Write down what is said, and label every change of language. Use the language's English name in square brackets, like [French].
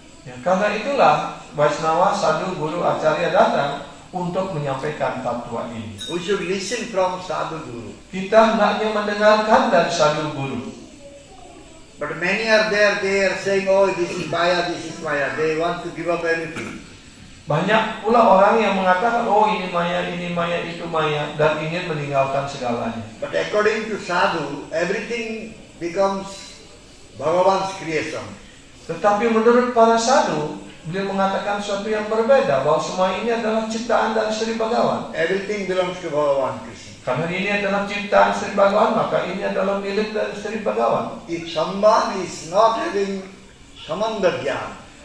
[Indonesian] Ya, karena itulah Vaisnava, sadhu, guru, acarya datang untuk menyampaikan tatwa ini. [English] We should listen from Sadhu Guru. [Indonesian] Kita hendaknya mendengarkan dari sadhu guru. [English] But many are there, they are saying, oh, this is Maya, this is Maya. They want to give up everything. [Indonesian] Banyak pula orang yang mengatakan, oh ini maya, itu maya, dan ingin meninggalkan segalanya. [English] But according to Sadhu, everything becomes Bhagavan's creation. [Indonesian] Tetapi menurut para sadhu, beliau mengatakan sesuatu yang berbeda, bahwa semua ini adalah ciptaan dari Sri Bhagavan. [English] Everything belongs to Bhagavan Krishna. [Indonesian] Karena ini adalah ciptaan Sri Bhagavan, maka ini adalah milik dari Sri Bhagavan. [English] If someone is not having Samanda Jnana,